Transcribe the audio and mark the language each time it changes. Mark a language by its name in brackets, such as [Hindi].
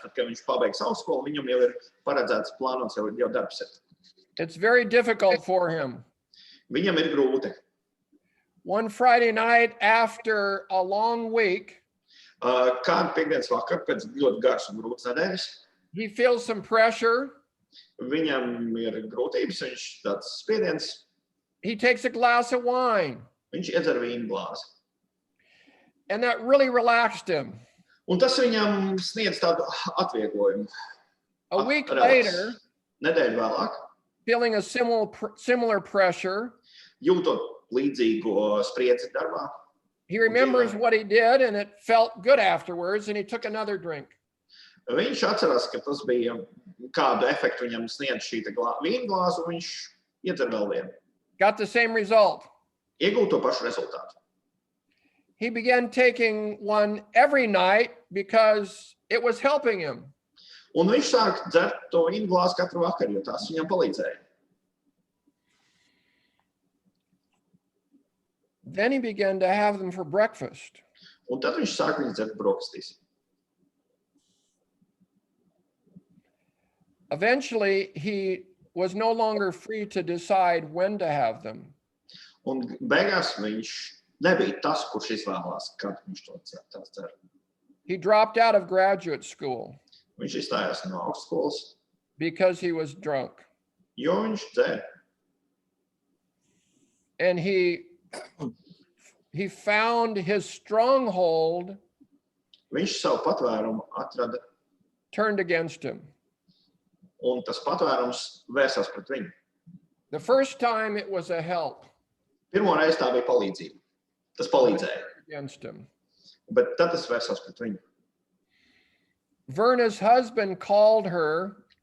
[Latvian] Tad, kad viņš pabeigs augstskolu, viņam jau ir paredzēts plānots jau darbs. [English] It's very difficult for him. [Latvian] Viņam ir grūti. [English] One Friday night after a long week, [Latvian] Kādu piekdienas vakaru pēc ļoti garas un grūtas nedēļas, [English] he feels some pressure. [Latvian] Viņam ir grūtības, viņš tāds spiediens. [English] He takes a glass of wine. [Latvian] Viņš iedzer vīnu glāzi. [English] And that really relaxed him. [Latvian] Un tas viņam sniedz tādu atvieglojumu. [English] A week later, [Latvian] nedēļu vēlāk, [English] feeling a similar pressure, [Latvian] jūtot līdzīgo spriedzi darbā. [English] he remembers what he did and it felt good afterwards and he took another drink. [Latvian] Viņš atcerās, ka tas bija kādu efektu viņam sniedz šī vīna glāze, un viņš iedzer vēl vienu. [English] Got the same result. [Latvian] Iegūt to pašu rezultātu. [English] He began taking one every night because it was helping him. [Latvian] Un viņš sāk dzert to vīna glāzi katru vakaru, jo tās viņam palīdzēja. [English] Then he began to have them for breakfast. [Latvian] Un tad viņš sāk viņus dzert brokastīs. [English] Eventually, he was no longer free to decide when to have them. [Latvian] Un beigās viņš nebija tas, kurš izvēlās, kad viņš to dzer. [English] He dropped out of graduate school [Latvian] Viņš izstājās no augstskolas, [English] because he was drunk. [Latvian] jo viņš dzer. [English] And he found his stronghold [Latvian] Viņš savu patvērumu atrada, [English] turned against him. [Latvian] un tas patvērums vērsās pret viņu. [English] The first time it was a help [Latvian] Pirmo reizi tā bija palīdzība. Tas palīdzēja, [English] against him. [Latvian] bet tad tas vērsās pret viņu. [English] Verna's husband called her.